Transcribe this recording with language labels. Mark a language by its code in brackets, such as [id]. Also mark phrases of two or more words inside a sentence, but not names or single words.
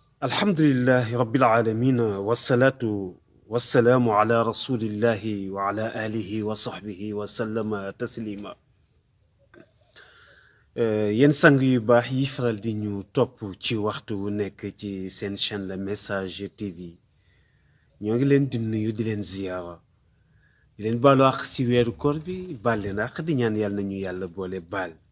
[ar] الحمد لله رب العالمين والصلاة والسلام على رسول الله وعلى آله وصحبه وسلم تسليما [wo] yéen sang yu baax yi faral di ñu topp ci waxtu wu nekk ci seen chaîne la message TV ñoo ngi leen di nuyu di leen ziyaara di leen baalu àq si weeru koor bi baal leen àq di ñaan yàlla nañu yàlla boole baal